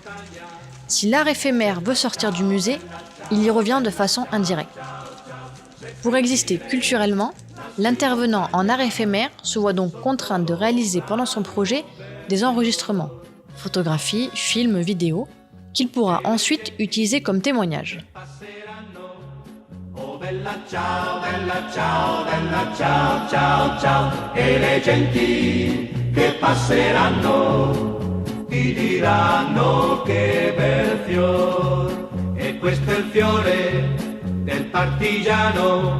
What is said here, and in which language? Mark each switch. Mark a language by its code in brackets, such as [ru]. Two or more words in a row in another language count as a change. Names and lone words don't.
[fr] Si l'art éphémère veut sortir du musée, il y revient de façon indirecte. Pour exister culturellement, l'intervenant en art éphémère se voit donc contraint de réaliser pendant son projet des enregistrements, photographies, films, vidéos, qu'il pourra ensuite utiliser comme témoignage. [it] Bella ciao, bella ciao, bella ciao, ciao, ciao. E le genti che passeranno ti diranno che bel fior. E questo è il fiore del partigiano.